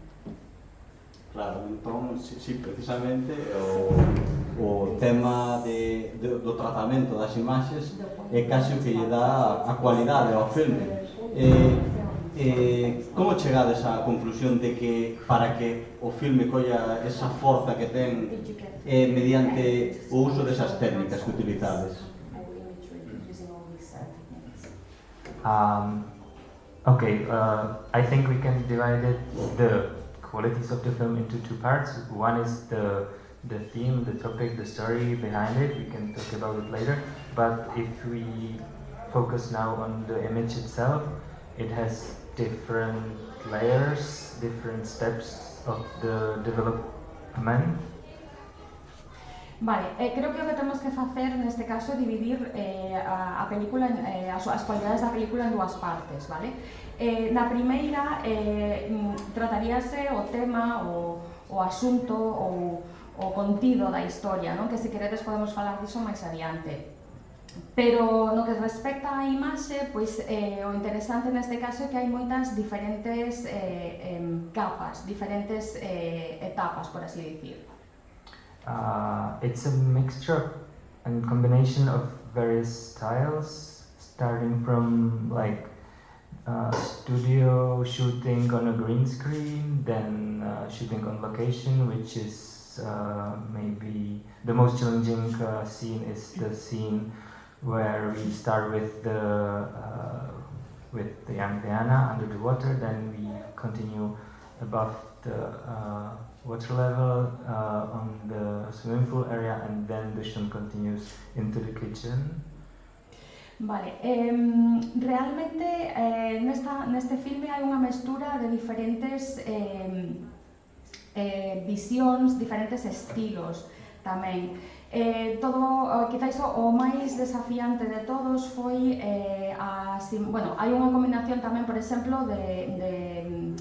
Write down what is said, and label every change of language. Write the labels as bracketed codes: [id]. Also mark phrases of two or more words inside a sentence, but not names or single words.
[gl] Claro, entón, sí, precisamente o tema do tratamento das imaxes é casi o que lle dá a cualidade ao filme. Como chegades á conclusión de que para que o filme colla esa forza que ten mediante o uso desas técnicas que utilizades? [en] I think we can divide the qualities of the film into two parts. One is the theme, the topic, the story behind it. We can talk about it later. But if we focus now on the image itself, it has different layers, different steps of the development. [gl] Vale, creo que o que temos que facer neste caso é dividir a película, as cualidades da película en dúas partes, vale? Na primeira trataríase o tema, o asunto ou o contido da historia, non? Que se queredes podemos falar diso máis adiante. Pero no que respecta á imaxe, pois o interesante neste caso é que hai moitas diferentes capas, diferentes etapas, por así dicir. [en] It's a mixture and combination of various styles, starting from like studio shooting on a green screen, then shooting on location, which is maybe the most challenging scene is the scene where we start with the young Diana under the water, then we continue above the water level on the swimming pool area, and then the shoot continues into the kitchen. [gl] Vale, realmente neste filme hai unha mestura de diferentes visións, diferentes estilos tamén. Quizáis o máis desafiante de todos foi hai unha combinación tamén, por exemplo, de